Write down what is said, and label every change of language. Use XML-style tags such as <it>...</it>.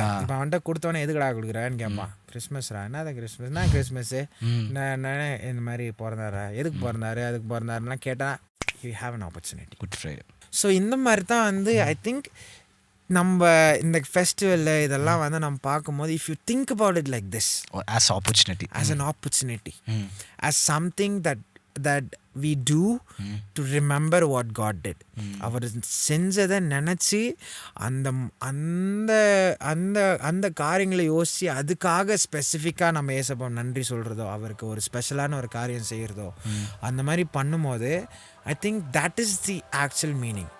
<ta>இப்போ அவன்கிட்ட கொடுத்தவனே எதுக்கடா கொடுக்குறான்னு கேட்பான். கிறிஸ்மஸ்ரா, என்ன கிறிஸ்மஸ்னா கிறிஸ்மஸ்ஸு இந்த மாதிரி பிறந்தாரா, எதுக்கு பிறந்தாரு, அதுக்கு பிறந்தாருலாம் கேட்டால்</ta> <en>You have an opportunity. Good Friday.</en> <ta>So இந்த மாதிரி தான் வந்து ஐ திங்க் நம்ம இந்த ஃபெஸ்டிவலில் இதெல்லாம் வந்து நம்ம பார்க்கும்போது,</ta> <en>If you think about it like this, as opportunity, as an opportunity, as something that we do to remember what God did.</en> <ta>அவர் செஞ்சதை நினச்சி அந்த அந்த அந்த அந்த காரியங்களை யோசித்து அதுக்காக ஸ்பெசிஃபிக்காக நம்ம ஏசப்பா நன்றி சொல்கிறதோ, அவருக்கு ஒரு ஸ்பெஷலான ஒரு காரியம் செய்கிறதோ, அந்த மாதிரி பண்ணும்போது</ta> <en>I think that is the actual meaning.</en>